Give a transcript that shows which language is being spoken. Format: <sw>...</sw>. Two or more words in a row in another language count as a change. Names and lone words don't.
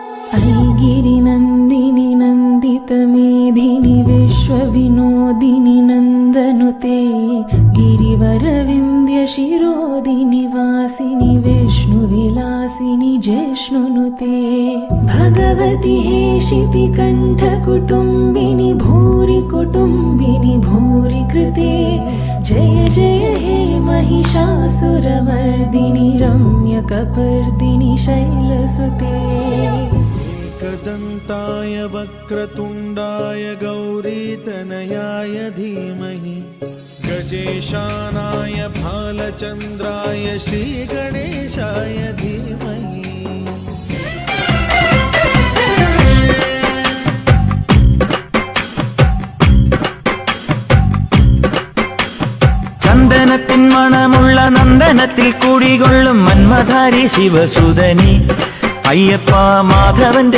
<sa>ऐगिरिनन्दिनि नन्दितमेधिनि विश्वविनोदिनि नन्दनुते गिरिवरविन्द्यशिरोदिनि वासिनि विष्णुविलासिनि जिष्णुनुते भगवति हेशिति कण्ठकुटुम्बिनि भूरि कुटुम्बिनि भूरि कृते जय जय हे महिषासुरमर्दिनि रम्यकपर्दिनि शैलसुते एकदन्ताय वक्रतुण्डाय गौरीतनयाय धीमहि गजेशानाय भालचन्द्राय श्रीगणेशाय धीमहि</sa> <ml>ചന്ദനത്തിൻ മണമുള്ള നന്ദനത്തിൽ കുടികൊള്ളും മന്മധാരി ശിവസുതനി അയ്യപ്പ മാധവന്റെ</ml>